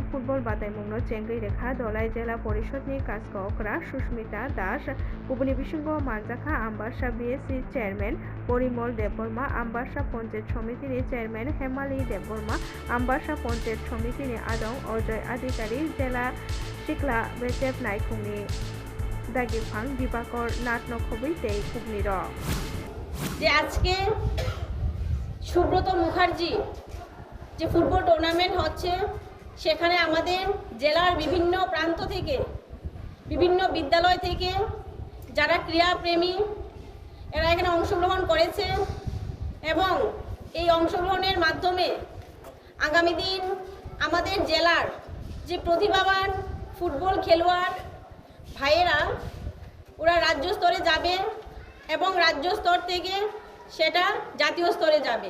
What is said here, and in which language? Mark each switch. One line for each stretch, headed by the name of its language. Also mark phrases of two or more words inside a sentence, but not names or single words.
Bodo: फुटबल बादायमुंनो चेंगै रेखा दलाई जिल्ला परिषदनि काजकरा सुस्मिता दास गुबुननि बिसंगो मानजाखा आम्बासा बिएससि चेयारमेन परिमल देबबर्मा आम्बासा पन्चायत समितिनि चेयारमेन हेमाली देबबर्मा आम्बासा पन्चायत समितिनि आदं अजय अधिकारी जिल्ला सिक्ला बेचेब नायखुंनि दागिफां दिबाकर नाथ नखबै तै खुबनि र
Bangla: যে আজকে সুব্রত মুখার্জি যে ফুটবল টুর্নামেন্ট হচ্ছে সেখানে আমাদের জেলার বিভিন্ন প্রান্ত থেকে বিভিন্ন বিদ্যালয় থেকে যারা ক্রীড়াপ্রেমী এরা এখানে অংশগ্রহণ করেছে এবং এই অংশগ্রহণের মাধ্যমে আগামী দিন আমাদের জেলার যে প্রতিভাবান ফুটবল খেলোয়াড় ভাইয়েরা ওরা রাজ্য স্তরে যাবে এবং রাজ্য স্তর থেকে সেটা জাতীয় স্তরে যাবে।